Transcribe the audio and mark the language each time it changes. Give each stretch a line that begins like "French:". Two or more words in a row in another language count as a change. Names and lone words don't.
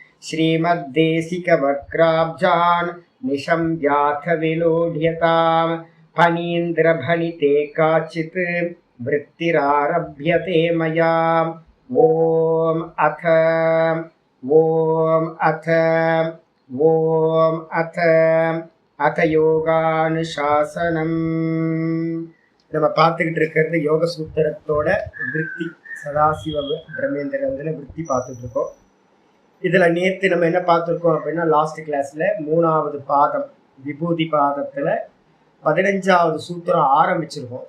Sanskrit: श्रीमद्देशिकवक्राब्जान् निशम्याथ विलोढ्यताम् फणीन्द्रभणिते काचित् वृत्तिरारभ्यते मया। ओम अथ யோகானுசாசனம்.
Tamil: நம்ம பார்த்துக்கிட்டு இருக்கிறது யோக சூத்திரத்தோட விருத்தி, சதாசிவ பிரம்மேந்திரத்தில் விருத்தி பார்த்துட்டு இருக்கோம். இதில் நேற்று நம்ம என்ன பார்த்துருக்கோம் அப்படின்னா,
English: last classil
Tamil: 3வது பாதம் விபூதி பாதத்தில் 15வது சூத்திரம் ஆரம்பிச்சிருக்கோம்.